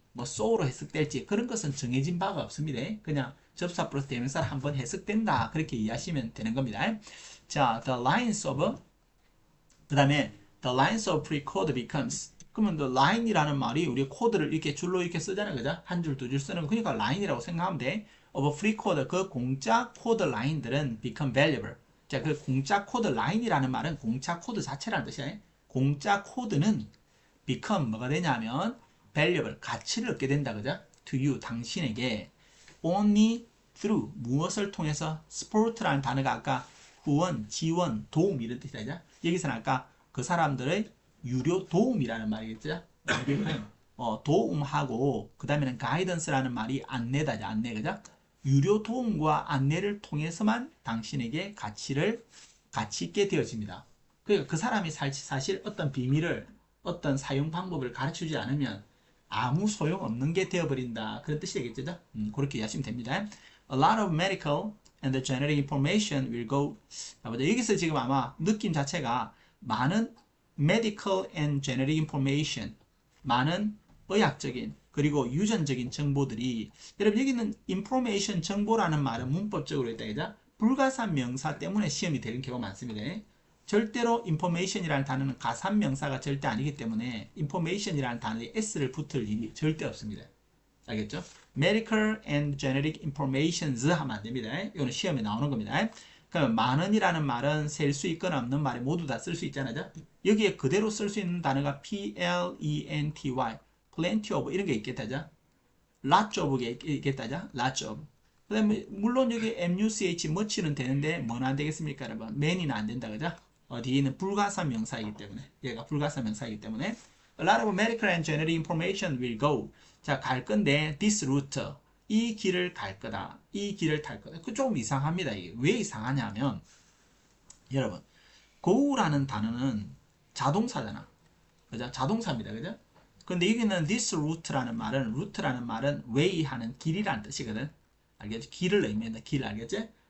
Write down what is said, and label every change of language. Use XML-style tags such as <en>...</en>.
<ko>뭐 so로 해석될지 그런 것은 정해진 바가 없습니다. 그냥 접사 플러스 대명사를 한번 해석된다. 그렇게 이해하시면 되는 겁니다. 자, the lines of 그 다음에</ko> <en>the lines of pre-code becomes</en> <ko>그러면 the line이라는 말이 우리 코드를 이렇게 줄로 이렇게 쓰잖아요. 그죠? 한 줄, 두 줄 쓰는 거. 그러니까 line이라고 생각하면 돼.</ko> <en>of free code,</en> <ko>그 공짜 코드 라인들은</ko> <en>become valuable.</en> <ko>자, 그 공짜 코드 라인이라는 말은 공짜 코드 자체라는 뜻이야. 공짜 코드는 become 뭐가 되냐면 valuable, 가치를 얻게 된다. 그죠?</ko> <en>to you,</en> <ko>당신에게 only through 무엇을 통해서 support라는 단어가 아까 후원, 지원, 도움 이런 뜻이죠. 여기서는 아까 그 사람들의 유료 도움이라는 말이겠죠. 도움하고 그 다음에는 guidance라는 말이 안내다죠. 안내 그죠? 유료 도움과 안내를 통해서만 당신에게 가치 있게 되어집니다. 그러니까 그 사람이 사실 어떤 비밀을 어떤 사용 방법을 가르쳐주지 않으면 아무 소용없는 게 되어버린다. 그런 뜻이 되겠죠? 그렇게 이해하시면 됩니다.</ko> <en>A lot of medical and the genetic information will go.</en> <ko>여기서 지금 아마 느낌 자체가 많은</ko> <en>medical and genetic information,</en> <ko>많은 의학적인 그리고 유전적인 정보들이, 여러분 여기는 information 정보라는 말은 문법적으로 있다 그죠? 불가산 명사 때문에 시험이 되는 경우가 많습니다. 절대로 information이라는 단어는 가산 명사가 절대 아니기 때문에 information이라는 단어에 s를 붙을 일이 절대 없습니다. 알겠죠?</ko> <en>medical and genetic informations</en> <ko>하면 안 됩니다. 이거는 시험에 나오는 겁니다. 그러면 많은이라는 말은 셀 수 있거나 없는 말에 모두 다 쓸 수 있잖아요. 여기에 그대로 쓸 수 있는 단어가 plenty, plenty of 이런 게 있겠다죠. lots of가 있겠다죠.</ko> <en>lots of.</en> <ko>그 다음에 물론 여기 much, much는 되는데 뭐는 안 되겠습니까 여러분? many는 안 된다 그죠? 뒤에는 불가산 명사이기 때문에,</ko> <en>얘가 불가산 명사이기 때문에 a lot of medical and genetic information will go.</en> <ko>자, 갈 건데</ko> <en>this route,</en> <ko>이 길을 갈 거다, 이 길을 탈 거다. 그 조금 이상합니다. 이게 왜 이상하냐면 여러분 go라는 단어는 자동사잖아, 그죠? 자동사입니다, 그죠? 근데 여기는</ko> <en>this route</en> <ko>라는 말은 way 하는 길이라는 뜻이거든. 알겠지? 길을 의미한다. 길 알겠지?</ko>